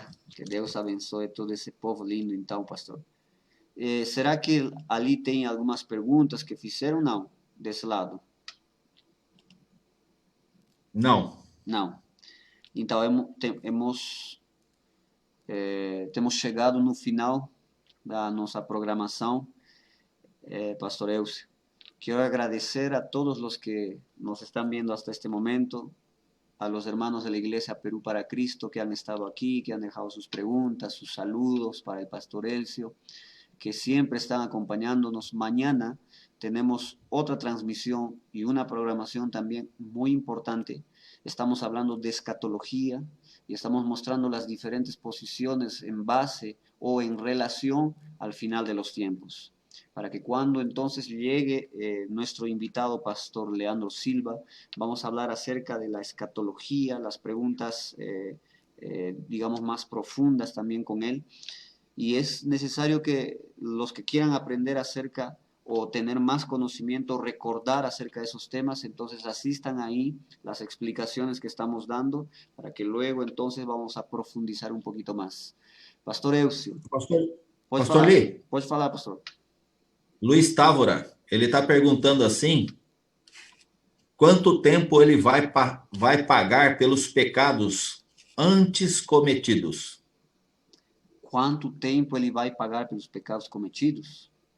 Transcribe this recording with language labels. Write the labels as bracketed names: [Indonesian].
[Portuguese] Que Deus abençoe todo esse povo lindo, então, pastor. Será que ali tem algumas perguntas que fizeram? Não, desse lado. Não. Não. Então, temos chegado no final da nossa programação, Pastor Elcio. [Spanish] Quiero agradecer a todos los que nos están viendo hasta este momento, a los hermanos de la Iglesia Perú para Cristo que han estado aquí, que han dejado sus preguntas, sus saludos para el Pastor Elcio, que siempre están acompañándonos. Mañana tenemos otra transmisión y una programación también muy importante. Estamos hablando de escatología y estamos mostrando las diferentes posiciones en base o en relación al final de los tiempos, para que cuando entonces llegue nuestro invitado Pastor Leandro Silva, vamos a hablar acerca de la escatología, las preguntas, digamos, más profundas también con él. Y es necesario que los que quieran aprender acerca o tener más conocimiento, recordar acerca de esos temas, entonces asistan ahí las explicaciones que estamos dando, para que luego entonces vamos a profundizar un poquito más. Pastor Elcio. Pastor Lee. [Portuguese] Pode falar, pastor. Luiz Távora, ele está perguntando assim, quanto tempo ele vai pagar pelos pecados antes cometidos? Quanto tempo ele vai pagar pelos pecados cometidos?